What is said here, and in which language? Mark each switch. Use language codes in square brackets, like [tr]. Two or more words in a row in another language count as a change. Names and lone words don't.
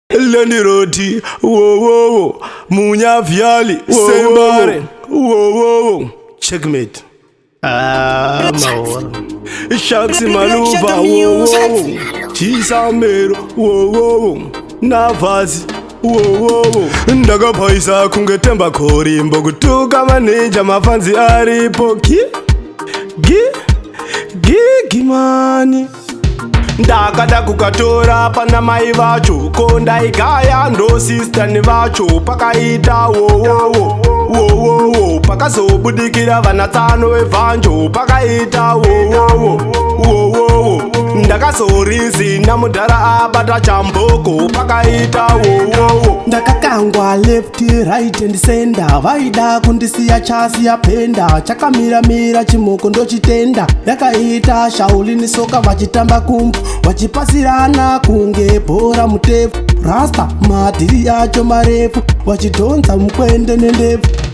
[sn] Lenny Roti, wo, wo, wo. Munyavyali, wo, wo, wo. Sembare. Wo, wo, wo. Checkmate. Ah, maora. Sharks Maluva, wo, wo, wo. Chisamero, wo, wo, wo. Navazi, wo, wo, wo. Ndakaphaisa kunge Themba Khori, mbokutuka maninja, mafanzi aripo. Gi, gi, gi, gi, mani. Ndakada kukatora pana mai vacho, ko ndaigaya ndo sister ni vacho, pakaita wo, wo, wo, wo, wo, wo. Pakazobudikira vana tano vevhanjo, pakaita wo, wo, wo, wo, wo, wo. Ndakazorizi namudhara abata chamboko, pakaita wo, wo, wo. [en] Ndakakangwa left, right and center, [sn] vaida kundisiya chasi yapenda, chakamira-mira chimoko ndochitenda, yakaita shauli nisoka vachitamba kumbu, vachipasirana kunge bhora mutefu, rasta madhiri acho marefu, vachidhonza mukwende nendefu.